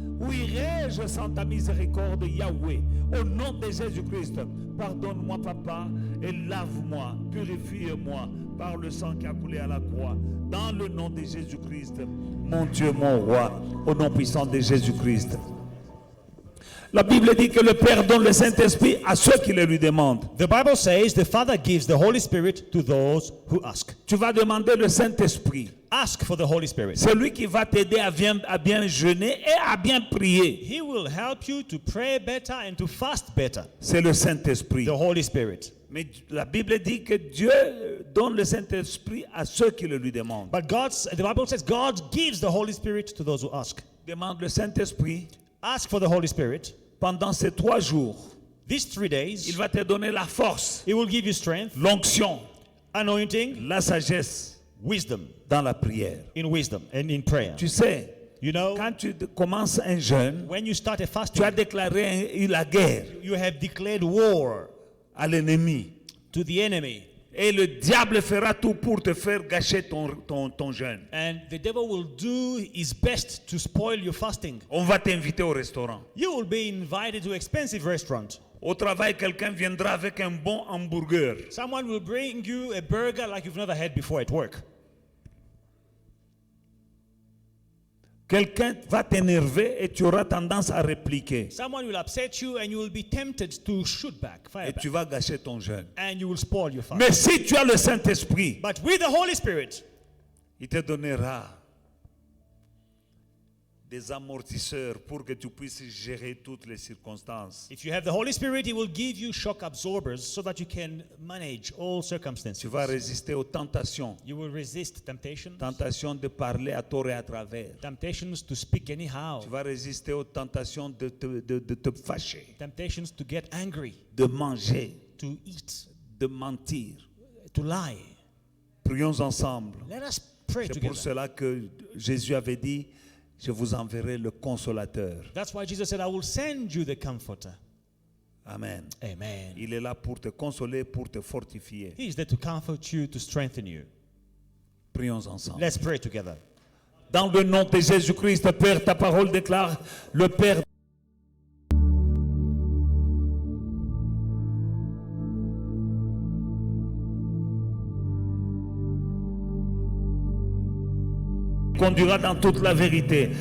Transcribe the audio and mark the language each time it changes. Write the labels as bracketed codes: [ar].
[fr] Où irai-je sans ta miséricorde, Yahweh? Au nom de Jésus-Christ, pardonne-moi, Papa, et lave-moi, purifie-moi par le sang qui a coulé à la croix. Dans le nom de Jésus-Christ, mon Dieu, mon roi, au nom puissant de Jésus-Christ. La Bible dit que le Père donne le Saint-Esprit à ceux qui le lui demandent. [en] The Bible says the Father gives the Holy Spirit to those who ask. [fr] Tu vas demander le Saint-Esprit. [en] Ask for the Holy Spirit. [fr] C'est lui qui va t'aider à bien jeûner et à bien prier. [en] He will help you to pray better and to fast better. [fr] C'est le Saint-Esprit. [en] The Holy Spirit. [fr] Mais la Bible dit que Dieu donne le Saint-Esprit à ceux qui le lui demandent. [en] But the Bible says God gives the Holy Spirit to those who ask. [fr] Demande le Saint-Esprit. [en] Ask for the Holy Spirit. [fr] Pendant ces 3 jours, [en] These 3 days, [fr] il va te donner la force, [en] He will give you strength, [fr] l'onction, [en] anointing, [fr] la sagesse [en] wisdom [fr] dans la prière. [en] in wisdom and in prayer. [fr] Tu sais, [en] You know, [fr] quand tu commences un jeûne, [en] when you start a [fr] tu [en] fasting, [fr] as déclaré la guerre [en] you have declared war [fr] à l'ennemi. [en] to the enemy. [fr] Et le diable fera tout pour te faire gâcher ton jeûne. [en] And the devil will do his best to spoil your fasting. [fr] On va t'inviter au restaurant. [en] You will be invited to expensive restaurant. [fr] Au travail, quelqu'un viendra avec un bon hamburger. [en] Someone will bring you a burger like you've never had before at work. [fr] Quelqu'un va t'énerver et tu auras tendance à répliquer. [en] Someone will upset you and you will be tempted to shoot back, fire [fr] Et [en] back. [fr] tu vas gâcher ton jeûne. [en] And you will spoil your fast. [fr] Mais si tu as le Saint-Esprit, [en] But with the Holy Spirit, [fr] il te donnera des amortisseurs pour que tu puisses gérer toutes les circonstances. [en] if you have the Holy Spirit, He will give you shock absorbers so that you can manage all circumstances. [fr] Tu vas résister aux tentations. [en] You will resist temptations, [fr] Tentations de parler à tort et à travers. [en] temptations to speak anyhow, [fr] Tu vas résister aux tentations de te fâcher, [en] temptations to get angry, [fr] de manger, [en] to eat, [fr] de mentir. [en] to lie. [fr] Prions ensemble. [en] Let us pray [fr] C'est [en] together. [fr] pour cela que Jésus avait dit, je vous enverrai le consolateur. [en] That's why Jesus said, I will send you the Comforter. [fr] Amen. [en] Amen. [fr] Il est là pour te consoler, pour te fortifier. [en] He is there to comfort you, to strengthen you. [fr] Prions ensemble. [en] Let's pray together. [fr] Dans le nom de Jésus-Christ, Père, ta parole déclare, le Père conduira dans toute la vérité.